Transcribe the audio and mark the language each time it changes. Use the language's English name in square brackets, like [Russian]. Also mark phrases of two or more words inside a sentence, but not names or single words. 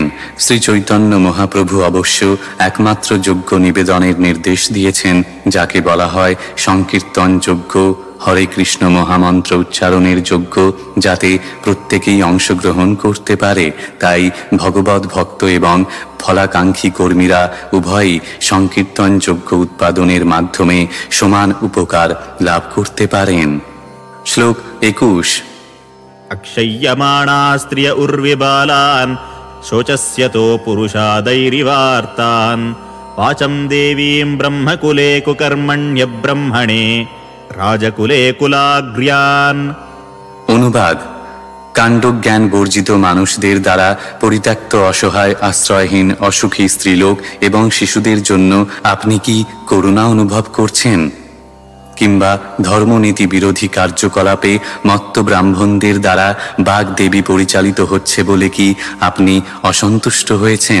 [Bangla] শ্রী চৈতন্য মহাপ্রভু অবশ্য একমাত্র যজ্ঞ নিবেদনের নির্দেশ দিয়েছেন, যাকে বলা হয় সংকীর্তন যজ্ঞ, হরে কৃষ্ণ মহামন্ত্র উচ্চারণের যজ্ঞ, যাতে প্রত্যেকেই অংশগ্রহণ করতে পারে। তাই ভগবৎ ভক্ত এবং ফলাকাঙ্ক্ষী কর্মীরা উভয়ই সংকীর্তন যজ্ঞ উৎপাদনের মাধ্যমে সমান উপকার লাভ করতে পারেন। শ্লোক 21। [Sanskrit] अक्षय्यमाणा स्त्रिय उर्विबालान् शोचस्यतो पुरुषादैरिवार्तान् वाचं देवीं ब्रह्मकुले कुकर्मण्यब्रह्मणे राजकुले कुलाग्र्यान्। [Bangla] অনুবাদ: কাণ্ডজ্ঞান বর্জিত মানুষদের দ্বারা পরিত্যক্ত, অসহায়, আশ্রয়হীন, অসুখী স্ত্রীলোক এবং শিশুদের জন্য আপনি কি করুণা অনুভব করছেন? কিংবা ধর্মনীতি বিরোধী কার্যকলাপে মত্ত ব্রাহ্মণদের দ্বারা বাগদেবী পরিচালিত হচ্ছে বলে কি আপনি অসন্তুষ্ট হয়েছেন?